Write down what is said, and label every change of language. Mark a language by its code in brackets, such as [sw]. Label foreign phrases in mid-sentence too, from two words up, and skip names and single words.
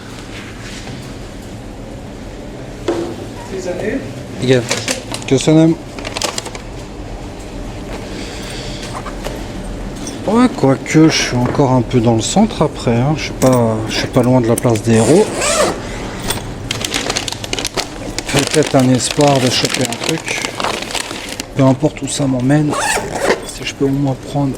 [de] Diesen Hit? [hu] Igen. Köszönöm. [fr] Ouais, quoique je suis encore un peu dans le centre après, hein. Je suis pas loin de la place des héros. Peut-être un espoir de choper un truc. Peu importe où ça m'emmène, si je peux au moins prendre.